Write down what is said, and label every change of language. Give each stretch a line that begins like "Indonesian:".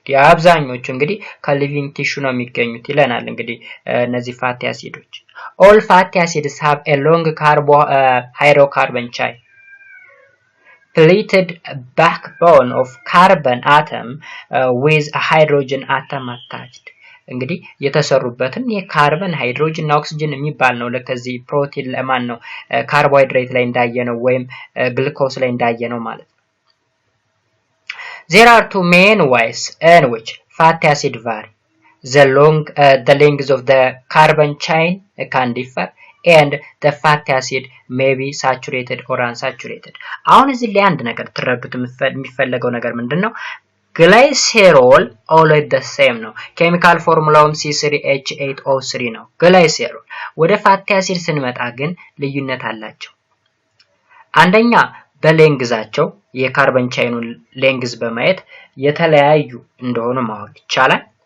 Amharic: አብዛኞቹ እንግዲህ ከሊቪንግ ቲሹ ነው የሚገኙት ይለናል። እንግዲህ እነዚህ ፋቲ አሲዶች
English: all fatty acids have a long hydrocarbon chain, pleated backbone of carbon atom with a hydrogen atom attached.
Amharic: እንግዲህ የተሰሩበትን የካርበን ሃይድሮጅን እና ኦክሲጅን የሚባል ነው። ለከዚህ ፕሮቲን ለማን ነው ካርቦሃይድሬት ላይ እንዳየነው ወይም ግሉኮስ ላይ እንዳየነው ማለት ነው።
English: There are two main ways in which fatty acid vary. The length of the carbon chain can differ, and the fatty acid may be saturated or unsaturated.
Amharic: አሁን እዚህ ላይ አንድ ነገር ትረዱት የሚፈለገው ነገር ምንድነው? ግላይሴሮል
English: always the same
Amharic: ነው። ኬሚካል ፎርሙላውም C3H8O3 ነው። ግላይሴሮል ወደ ፋቲ አሲድ ስንመጣ ግን ልዩነት አላቸው። አንደኛ በሌንግዛቸው የካርበን ቻይኑን ሌንግዝ በማየት የተለያዩ እንደሆነ ማወቅ ይቻላል።